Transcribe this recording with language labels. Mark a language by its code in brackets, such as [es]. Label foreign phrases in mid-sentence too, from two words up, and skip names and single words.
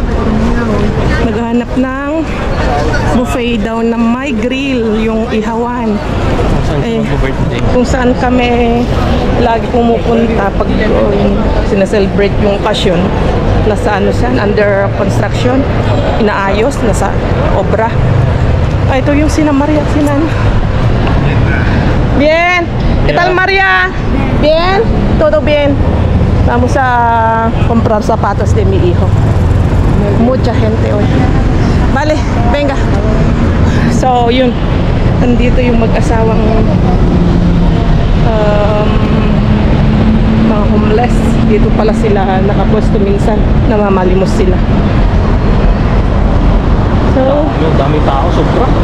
[tl] Naghahanap ng buffet daw na may grill, yung ihawan. Kung saan kami lagi pumupunta pag sinaselebrate yung occasion. Nasa [en] under construction, [tl] inaayos, nasa obra. Ito yung sina Maria at sinan. [es] Bien, ¿qué tal María? Bien, todo bien. Vamos a comprar zapatos de mi hijo. Mucha gente hoy. Vale, venga. [tl] So, yun. Nandito yung mag-asawang mga homeless. Dito pala sila nakapwesto minsan. Namamalimos sila. So, daming tao, sobra.